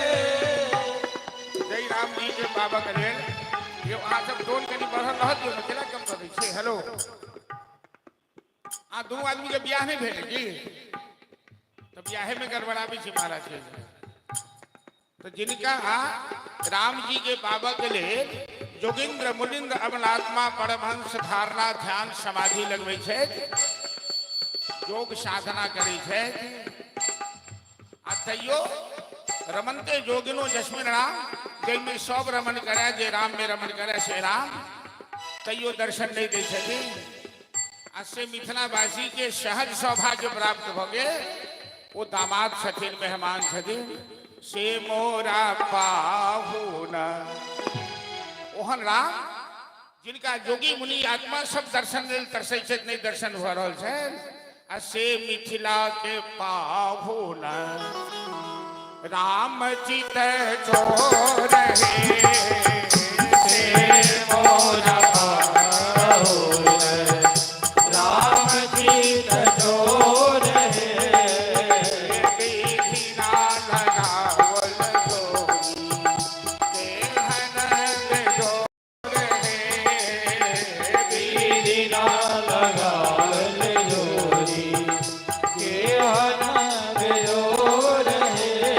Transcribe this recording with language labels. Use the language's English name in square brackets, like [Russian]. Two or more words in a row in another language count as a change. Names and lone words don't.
[Maithili] जय राम जी के बाबा करेल ये वहां सब टोन कनी बढ़ल रहत जो नचला कम कर दै छै। हेलो आ दो आदमी के ब्याह नहीं भेल की तो ब्याहे में गड़बड़ाबी छै महाराज के। तो जिनका राम जी के बाबा के लिए जोगिंद्र मुनिंद्र अमलात्मा परमहंस धारणा ध्यान समाधि लगबै छै, योग साधना करै छै। आ तैयो [Sanskrit] रमनते जोगिनो जस्मिन [Maithili] राम, जैमे सब रमन करे जे राम में रमन करे से राम, तैयो दर्शन नहीं दै छथिन। से मिथिलावासी के सहज सौभाग्य प्राप्त भ गेल। वो दामाद छथिन, मेहमान छथिन, से मोरा पाहुन ओहन राम जिनका जोगी मुनि आत्मा सब दर्शन लेल तरसै छथि, नहीं दर्शन भ रहल छै। आ से मिथिला के पाहुन राम चित चोर हे। से मोरा पाहुन राम चित चोर है। विधिना लगावल जोगी केहन जोर हे। विधिना लगावल जोरी केहन जोर है।